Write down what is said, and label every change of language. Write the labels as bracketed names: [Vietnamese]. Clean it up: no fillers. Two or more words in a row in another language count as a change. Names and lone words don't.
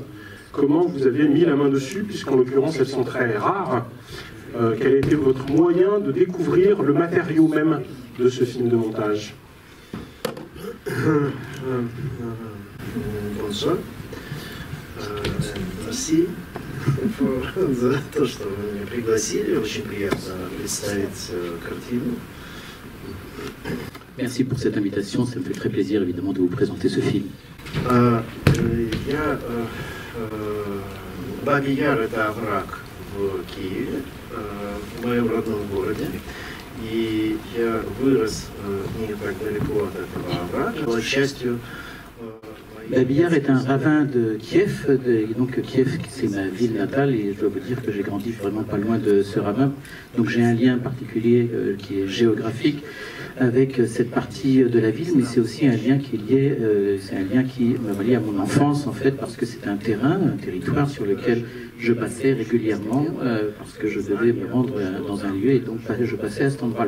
[French] Comment vous avez mis la main dessus, puisqu'en l'occurrence elles sont très rares. Quel a été votre moyen de découvrir le matériau même de ce film de montage? Bonjour. [Russian] Merci за то, что вы меня пригласили. Очень приятно представить картину. [French] Merci pour cette invitation, ça me fait très plaisir évidemment de vous présenter ce film. [Russian] Бабий-Яр — это овраг в Киеве, в моем родном городе. И я вырос не так далеко от этого оврага. К счастью, [French] Babillard est un ravin de Kiev, donc Kiev c'est ma ville natale et je dois vous dire que j'ai grandi vraiment pas loin de ce ravin, donc j'ai un lien particulier qui est géographique avec cette partie de la ville, mais c'est aussi un lien qui est lié, c'est un lien qui me relie à mon enfance en fait, parce que c'est un terrain, un territoire sur lequel je passais régulièrement, parce que je devais me rendre dans un lieu et donc je passais à cet endroit-là.